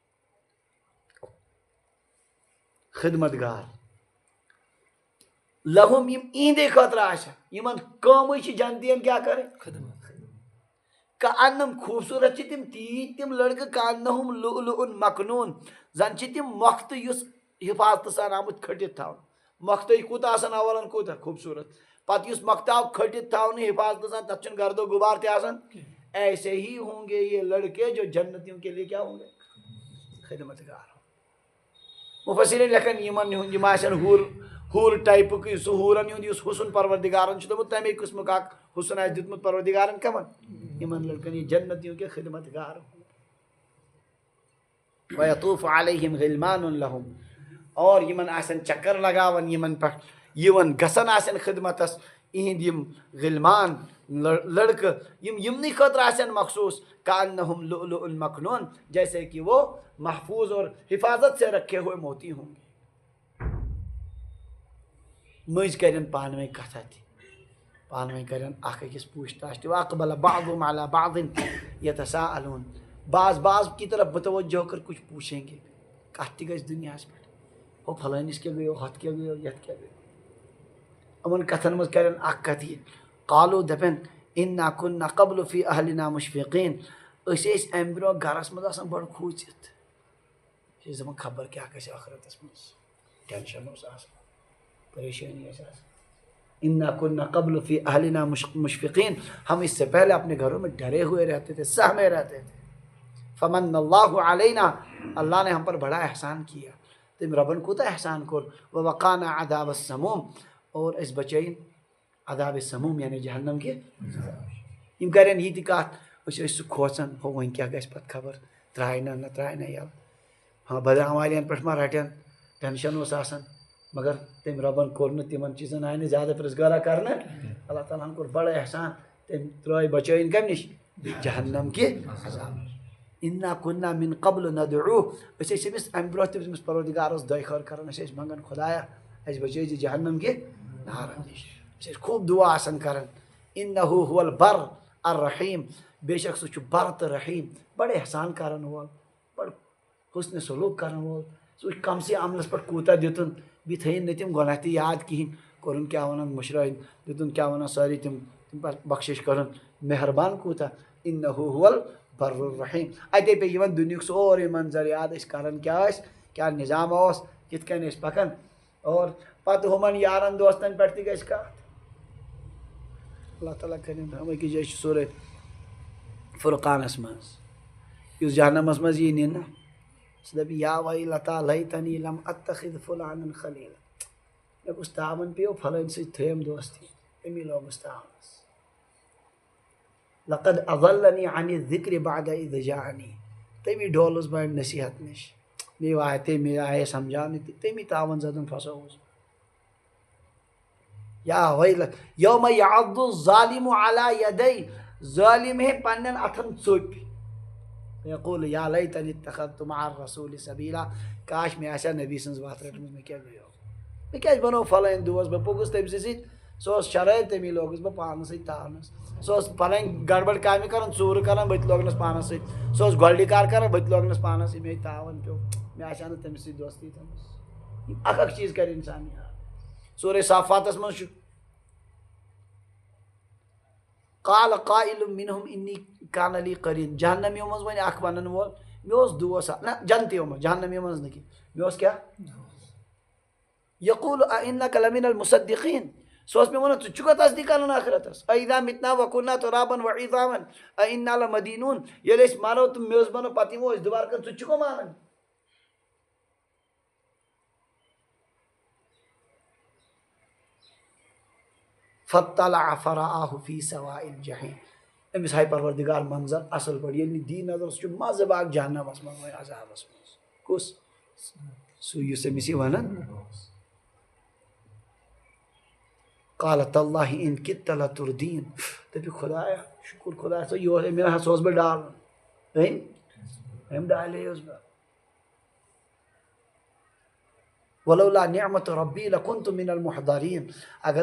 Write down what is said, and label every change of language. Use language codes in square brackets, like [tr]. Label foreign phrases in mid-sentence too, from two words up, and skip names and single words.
[ks] خدمت گار لہم یم ایندے خٲطرٕ آسن یمن کٲمٕے چھِ جنتین کیٛاہ کرٕنۍ کأنہم خوٗبصوٗرت چھِ تِم تیٖتۍ تِم لڑکہٕ کأنہم [ar] لؤلؤ مکنوٗن [ks] زن چھِ تِم مۄختہٕ یُس حفاظتہٕ سان آمُت کھٔٹِتھ تھاونہٕ. مۄختٕے کوٗتاہ آسان اولن کوٗتاہ خوٗبصوٗرت پتہٕ یُس مۄختہٕ آو کھٔٹِتھ تھاونہٕ حفاظتہٕ سان تتھ چھُنہٕ گرد و غبار تہِ آسان. [ur] ایسے ہی ہوں گے یہ لڑکے جو جنتیوں کے لیے کیا ہوں گے خدمت گار. [ks] مفسرین لکھن یم آسن حور ٹائپک سہ حورن ہند اس حسن پروردگارن دوٚپمُت تمے قسمک اکھ حسن آسہِ دیُتمُت پروردگارن کمن یمن لڑکن [ur] یہ جنتیوں کے خدمت گار. [ar] ویطوف علیہم غلمان لہم [ks] اور یمن آسن چکر لگاون یمن پہ یون گژھن آسن خدمتس اہند یم غلمان لڑکہ یم یمنٕے خٲطرٕ آسن مخصوص کأنہم [ar] لؤلؤ مکنون [ur] جیسے کہ وہ محفوظ اور حفاظت سے رکھے ہوئے موتی ہوں گے. [ks] مٔنٛزۍ کرن پانہٕ ؤنۍ کتھا تہِ پانہٕ ؤنۍ کرن اکھ أکِس پوچھ تاچھ تہِ. [ar] واقبل بعضهم على بعض يتساءلون [ur] بعض کی طرف متوجہ کر کچھ پوچھیں گے. [ks] کتھ تہِ گژھِ دنیاہس پٮ۪ٹھ ہو فلٲنِس کیٛاہ گٔیو ہۄتھ کیٛاہ گٔیو یتھ کیٛاہ گٔیو. یِمن کتھن منٛز کرن اکھ کتھ یہِ قالوا دپن [ar] انا كنا قبل في اهلنا مشفقين [ks] أسۍ ٲسۍ امہِ برونٛہہ گرس منٛز آسان بڑٕ کھوٗژِتھ. أسۍ ٲسۍ دپان خبر کیٛاہ گژھِ ٲخرتس منٛز ٹینشن اوس آسان پریشانی ٲس آسان. [ar] انا كنا قبل في اهلنا مشفقين [ur] ہم اس سے پہلے اپنے گھروں میں ڈرے ہوئے رہتے تھے سہمے رہتے تھے. [ar] فمن اللہ علینا [ur] اللہ نے ہم پر بڑا احسان کیا. [ks] تم ربن کوتاہ احسان کور. [ar] ووقانا عذاب السموم [ur] اور اس بچین عذاب السموم یعنی جہنم کے. [ks] یم کرن یہ تہِ کتھ أسۍ ٲسۍ سُہ کھوژان ہو وۄنۍ کیٛاہ گژھِ پتہٕ خبر ترٛایہِ نہ ترٛایہِ نہ یَلہٕ ہاں بدران والٮ۪ن پٮ۪ٹھ ما رٹن ٹینشن اوس آسان. مگر تٔمۍ رۄبن کوٚر نہٕ تِمن چیٖزن آیہِ نہٕ زیادٕ پرٛژھگارا کرنہٕ. اللہ تعالیٰ ہن کوٚر بڑٕ احسان تٔمۍ ترٛٲے بچٲیِن کمہِ نِش جہنم کہِ عذاب. [ar] انا كنا من قبل ندعوه [ks] أسۍ ٲسۍ أمِس امہِ برونٛہہ تہِ أمِس پروردگارس دۄیہِ خٲر کران. أسۍ ٲسۍ منگان خدایا اَسہِ بچٲیزِ جہنم کہِ نارن نِش. أسۍ ٲسۍ خوٗب دعا آسان کران. [ar] انه هو البر الرحیم [ks] بے شک سُہ چھُ بر تہٕ رحیٖم بڑٕ احسان کرن وول بڑٕ حسنِ سلوٗک کرن وول. سُہ وٕچھ کم سے عملس پٮ۪ٹھ کوٗتاہ دِتُن بیٚیہِ تھٲیِن نہٕ تِم گۄناہ تہِ یاد کِہینۍ کوٚرُن کیٛاہ ونان مٔشرٲیِن دِتُن کیٛاہ ونان سٲری تِم بخشش کرُن مہربان کوٗتاہ. [ar] انه هو البر الرحیم. [ks] اتے پے یِوان دُنیُک سورُے منظر یاد أسۍ کران کیٛاہ ٲسۍ کیٛاہ نظام اوس کِتھ کٔنۍ ٲسۍ پکان. اور پتہٕ ہُمن یارن دوستن پٮ۪ٹھ تہِ گژھِ کتھ. اللہ تعالیٰ کرن رحم. أکِس جایہِ چھُ سورے فرقانس منٛز یُس جہنمس منٛز یی نِنہٕ سُہ دپہِ [ar] یا ویلتا لیتنی لم اتخذ فلانا خلیلا. [ks] مےٚ گوٚژھ تاون پیٚیو فلٲنۍ سۭتۍ تھٲیِم دوستی أمی لوگُس تاونس. [ar] لقد اضلنی عن الذکر بعد اذ جاءنی [ks] تمی ڈولُس بہٕ امہِ نصیحت نِش تمی آیے سمجھاونہٕ تہِ تمی تاون زدن پھسووُس. [ar] یا ویل یوم یعض الظالم علی یدی [ks] ظٲلم ہے پننٮ۪ن اتھن ژوٚپۍ. [ar] یقول یا لیتنی اتخذت مع الرسول سبیلا. [ks] کاش مےٚ آسہِ ہا نبی سٕنٛز وتھ رٔٹمٕژ مےٚ کیٛاہ گٔیو مےٚ کیٛازِ بنوو فلٲنۍ دوس بہٕ پوٚکُس تٔمۍ سٕے سۭتۍ سُہ اوس شرٲرۍ تمی لوگُس بہٕ پانس سۭتۍ تاونس. سُہ اوس پنٕنۍ گڑبڑ کامہِ کران ژوٗرٕ کران بہٕ تہِ لوگنس پانس سۭتۍ. سُہ اوس گۄلڈِ کار کران بہٕ تہِ لوگنس پانس سۭتۍ. مے تاون پیوٚو مےٚ آسہِ ہا نہٕ تٔمِس سۭتۍ دوستی تھٲومٕژ. اکھ اکھ چیٖز کرِ انسان یاد. سورے صافاتس منٛز چھُ [ar] قال قائل منهم انی کان لی قرین. [ks] جہنمیوں منٛز وۄنۍ اکھ ونن وول مےٚ اوس دوس نہ جنتیو منٛز جہنمیو منٛز نہٕ کینٛہہ مےٚ اوس کیٛاہ [ar] یقول أئنک لمن المصدقین. [ks] سو مے ون ٹھیک تصدیق کرن آخرتس [ar] اذا متنا وکنا ترابا وعظاما انا لمدینون [ks] ییٚلہِ أسۍ مرو تہٕ میٚژ بنو پتہٕ یِمو أسۍ دُبارٕ کر ژٕ چھُکھو مانان [ar] فطلع فرآه في سواء الجحیم [ks] أمِس ہاے پروردگار منظر اصل پٲٹھۍ ییٚلہِ نہٕ دی نظر سُہ چھُ مزٕ باغ جہنمس منٛز وۄنۍ عذابس منٛز کُس سُہ یُس أمِس یہِ ونان [ar] قال تاللہ ان کدت لتردین [ks] دپہِ خدایا شکر خدا صٲب یہِ اوس مےٚ ہسا اوس بہٕ ڈالُن أمۍ ڈالیوس بہٕ [ar] ولولا نعمت ربی لکنت من المحضرین [ks] اگر